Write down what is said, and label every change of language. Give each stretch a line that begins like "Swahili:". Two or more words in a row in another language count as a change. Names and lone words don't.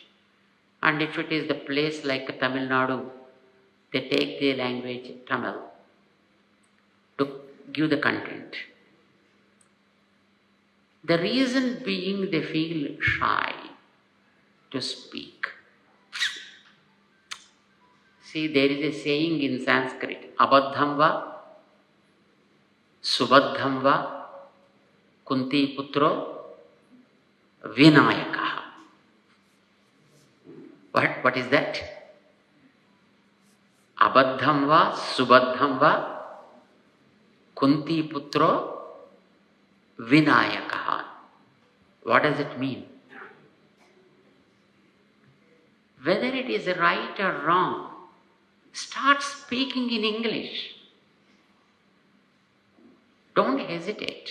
English: And if it is the place like Tamil Nadu, they take the language Tamil to give the content. The reason being they feel shy to speak. See, there is a saying in Sanskrit,
Sanskrit: अबद्धं वा, सुबद्धं वा, कुन्ती पुत्रो, विनायकः.
English: What is that?
Sanskrit: अबद्धं वा, सुबद्धं वा, कुन्ती पुत्रो, विनायकः.
English: What does it mean? Whether it is right or wrong, start speaking in English. Don't hesitate.